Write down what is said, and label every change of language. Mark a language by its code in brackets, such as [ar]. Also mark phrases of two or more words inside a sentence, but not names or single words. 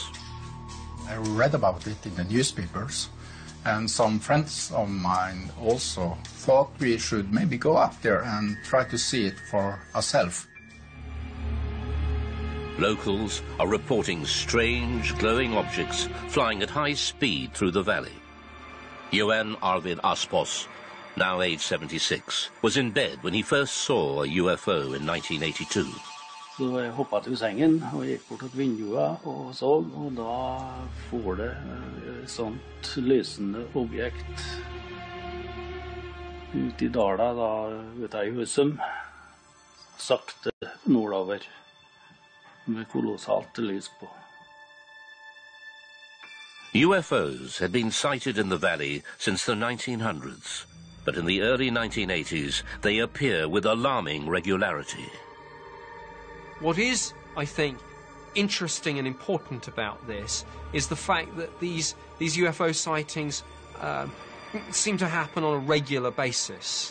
[en] I read about it in the newspapers, and some friends of mine also thought we should maybe go up there and try to see it for ourselves. Locals are reporting strange, glowing objects flying at high speed through the valley. Johan Arvid Aspås, now age 76, was in bed when he first saw a UFO in 1982. [no] Så jeg hoppet ut sengen og gikk bort til vinduet og så, og da får det et sånt lysende objekt ut i dala, da vet jeg Husum, sakte nordover med kolossalt lys på. [en] UFOs had been sighted in the valley since the 1900s, but in the early 1980s they appear with alarming regularity. What is, I think, interesting and important about this is the fact that these UFO sightings seem to happen on a regular basis.